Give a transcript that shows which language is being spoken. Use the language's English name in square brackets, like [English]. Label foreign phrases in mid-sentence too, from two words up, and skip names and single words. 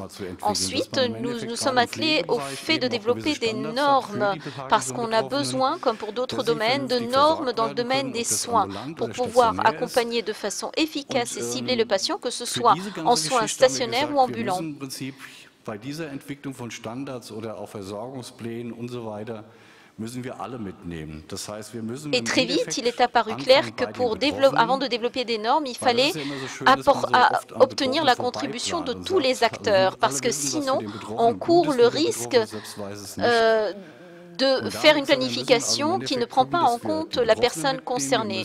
[French] Ensuite, nous sommes attelés au fait de développer des normes, parce qu'on a besoin, comme pour d'autres domaines, de normes dans le domaine des soins, pour pouvoir accompagner de façon efficace et cibler le patient, que ce soit en soins stationnaires ou ambulants. [German] bei dieser Entwicklung von Standards oder auch Versorgungsplänen und so weiter müssen wir alle mitnehmen. Das heißt, wir müssen [French] Et très vite, il est apparu clair que avant de développer des normes, il fallait obtenir la contribution de tous les acteurs, parce que sinon, on court le risque de faire une planification qui ne prend pas en compte la personne concernée.